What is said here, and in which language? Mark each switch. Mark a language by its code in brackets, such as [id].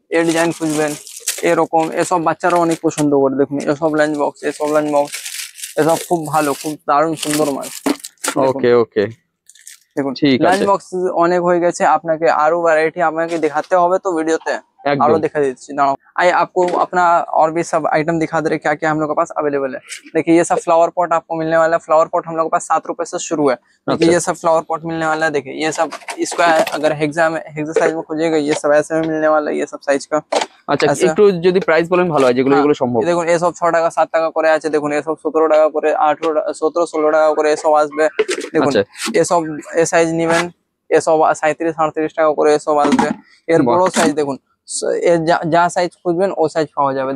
[bn] এ design খুঁজবেন এরকম, এসব বাচ্চারা অনেক পছন্দ করে। দেখুন এসব লাঞ্চ বক্স, এসব লাঞ্চ বক্স এসব খুব ভালো, খুব দারুণ সুন্দর মাল। ওকে ওকে, দেখুন লাঞ্চ বক্স অনেক হয়ে গেছে, আপনাকে আরো वैरायटी আপনাকে [hi] दिखाते [bn] হবে তো ভিডিওতে [hi] आरो दिखा देती हूँ। आइए आपको अपना और भी सब आइटम दिखा दे रहे क्या क्या हम लोग के पास अवेलेबल है। देखिए ये सब फ्लावर पॉट आपको मिलने वाला है। फ्लावर पॉट हम लोग के पास 7 रुपए से शुरू है। देखिए ये सब फ्लावर पॉट मिलने वाला है। देखिए ये सब स्क्वायर, अगर हेक्सा साइज में खोजिएगा ये सब ऐसे में मिलने वाला है, ये सब साइज का। [bn] আচ্ছা একটু যদি প্রাইস বলেন ভালো হয়, যেগুলো এগুলো সম্ভব। দেখুন এসব 6 টাকা 7 টাকা করে আছে। দেখুন এসব 17 টাকা করে, 18, 17, 16 টাকা করে এসব আসবে। দেখুন এসব এ সাইজ নেবেন, এসব 37, 38 টাকা করে এসব আসবে। এর বড় সাইজ দেখুন, এর যা সাইজ খুঁজবেন ও সাইজ পাওয়া যাবে।